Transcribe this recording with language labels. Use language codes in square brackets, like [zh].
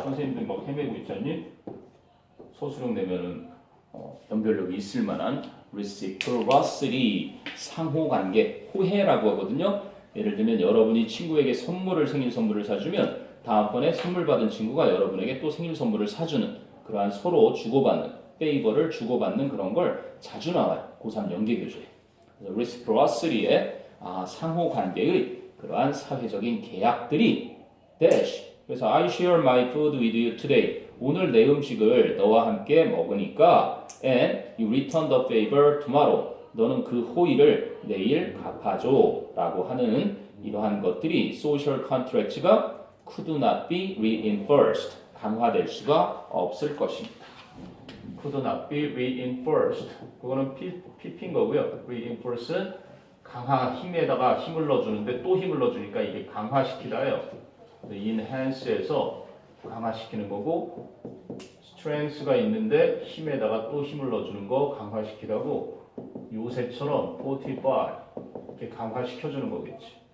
[ko] 선생님들 막 헤매고 있지 않니? 서술형 내면은 연결력이 있을 만한 reciprocity 상호관계 호혜라고 하거든요. 예를 들면 여러분이 친구에게 생일 선물을 사주면 다음번에 선물 받은 친구가 여러분에게 또 생일 선물을 사주는 그러한 서로 주고받는 페이버를 주고받는 그런 걸 자주 나와요. 고3 연계교재에. reciprocity의 상호관계의 그러한 사회적인 계약들이 dash 그래서 [en] I share my food with you today. [ko] 오늘 내 음식을 너와 함께 먹으니까 [en] and you return the favor tomorrow. [ko] 너는 그 호의를 내일 갚아줘 라고 하는 이러한 것들이 social contracts가 [en] could not be reinforced. [ko] 강화될 수가 없을 것입니다. [en] could not be reinforced. [ko] 그거는 PP인 거고요. reinforce는 힘에다가 힘을 넣어주는데 또 힘을 넣어주니까 이게 강화시키다예요. enhance에서 강화시키는 거고 strength가 있는데 힘에다가 또 힘을 넣어주는 거 강화시키라고 요새처럼 fortify 이렇게 강화시켜주는 거겠지.